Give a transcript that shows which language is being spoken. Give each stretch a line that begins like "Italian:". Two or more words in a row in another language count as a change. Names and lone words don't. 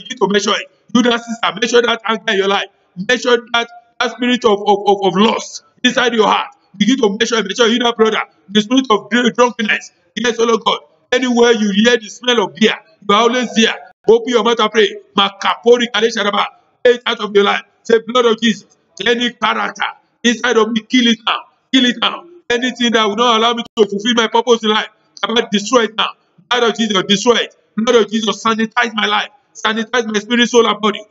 English: Begin to measure it. Do that, sister. Measure that anger in your life. Measure that spirit of loss inside your heart. Begin to measure you, that brother. The spirit of drunkenness. Yes, oh Lord God. Anywhere you hear the smell of beer, you are always there. Open your mouth and pray. Makapori kale sharaba. Take it out of your life. Say, blood of Jesus. Any character inside of me, kill it now. Kill it now. Anything that will not allow me to fulfill my purpose in life, I'm going to destroy it now. Blood of Jesus, destroy it. Blood of Jesus, sanitize my life. Sanitize my spirit, soul, and body.